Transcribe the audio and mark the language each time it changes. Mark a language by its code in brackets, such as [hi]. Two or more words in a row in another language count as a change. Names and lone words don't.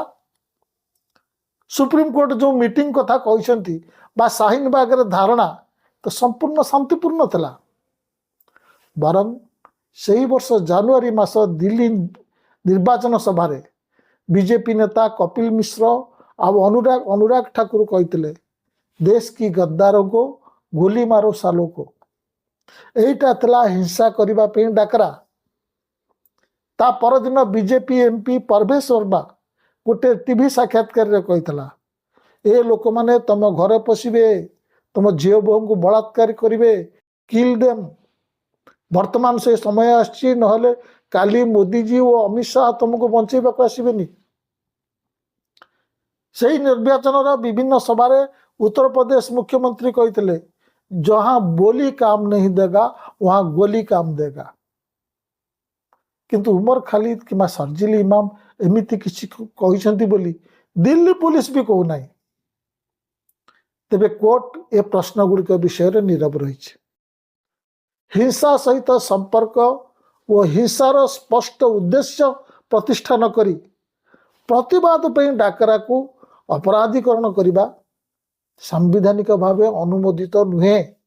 [or] ସୁପ୍ରିମକୋର୍ଟ ଯେଉଁ ମିଟିଂ କଥା କହିଛନ୍ତି ବା ଶାହିନବାଗର ଧାରଣା ତ ସମ୍ପୂର୍ଣ୍ଣ ଶାନ୍ତିପୂର୍ଣ୍ଣ ଥିଲା। ବରଂ ସେହି ବର୍ଷ ଜାନୁଆରୀ ମାସ ଦିଲ୍ଲୀ ନିର୍ବାଚନ ସଭାରେ ବିଜେପି ନେତା କପିଲ ମିଶ୍ର ଆଉ ଅନୁରାଗ ଠାକୁର କହିଥିଲେ, [hi] देश के गद्दारों को गोली मारो सालों को। [or] ଏଇଟା ଥିଲା ହିଂସା କରିବା ପାଇଁ ଡାକରା। ତା ପରଦିନ ବିଜେପି ଏମ୍ପି ପରଭେଶ ବର୍ମା ଗୋଟେ ଟିଭି ସାକ୍ଷାତକାରରେ କହିଥିଲା, ଏ ଲୋକମାନେ ତମ ଘରେ ପଶିବେ, ତମ ଝିଅ ବୋହୂଙ୍କୁ ବଳାତ୍କାର କରିବେ, [en] kill them. [or] ବର୍ତ୍ତମାନ ସେ ସମୟ ଆସିଛି, ନହେଲେ କାଲି ମୋଦିଜୀ ଓ ଅମିତ ଶାହ ତମକୁ ବଞ୍ଚେଇବାକୁ ଆସିବେନି। ସେହି ନିର୍ବାଚନର ବିଭିନ୍ନ ସଭାରେ ଉତ୍ତରପ୍ରଦେଶ ମୁଖ୍ୟମନ୍ତ୍ରୀ କହିଥିଲେ, [hi] जहाँ बोली काम नहीं देगा वहाँ गोली काम देगा। [or] କିନ୍ତୁ ଉମର ଖାଲିଦ କିମ୍ବା ସର୍ଜିଲ ଇମାମ ଏମିତି କିଛି କହିଛନ୍ତି ବୋଲି ଦିଲ୍ଲୀ ପୋଲିସ ବି କହୁନାହିଁ। ତେବେ କୋର୍ଟ ଏ ପ୍ରଶ୍ନ ଗୁଡ଼ିକ ବିଷୟରେ ନୀରବ ରହିଛି। ହିଂସା ସହିତ ସମ୍ପର୍କ ଓ ହିଂସାର ସ୍ପଷ୍ଟ ଉଦ୍ଦେଶ୍ୟ ପ୍ରତିଷ୍ଠା କରି ପ୍ରତିବାଦ ପାଇଁ ଡାକରାକୁ ଅପରାଧୀକରଣ କରିବା ସାମ୍ବିଧାନିକ ଭାବେ ଅନୁମୋଦିତ ନୁହେଁ।